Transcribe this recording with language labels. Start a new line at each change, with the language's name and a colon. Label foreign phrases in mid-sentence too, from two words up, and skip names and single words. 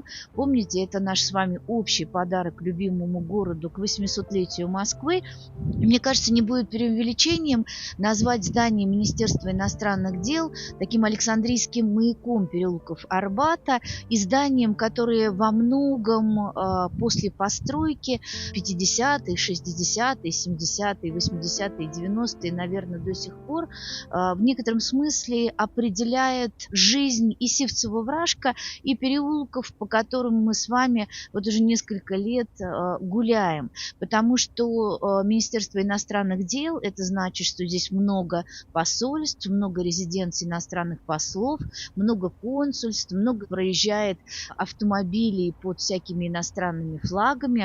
Russian: Помните, это наш с вами общий подарок любимому городу к 800-летию Москвы. Мне кажется, не будет преувеличением назвать здание Министерства иностранных дел таким Александрийским маяком переулков Арбата и зданием, которое во многом после постройки 50-е, 60-е, 70-е, 80-е, 90-е, наверное, до сих пор в некотором смысле определяет жизнь и Сивцева-Вражка, и переулков, по которым мы с вами вот уже несколько лет гуляем. Потому что Министерство иностранных дел, это значит, что здесь много посольств, много резиденций иностранных послов, много консульств, много проезжает автомобилей под всякими иностранными флагами.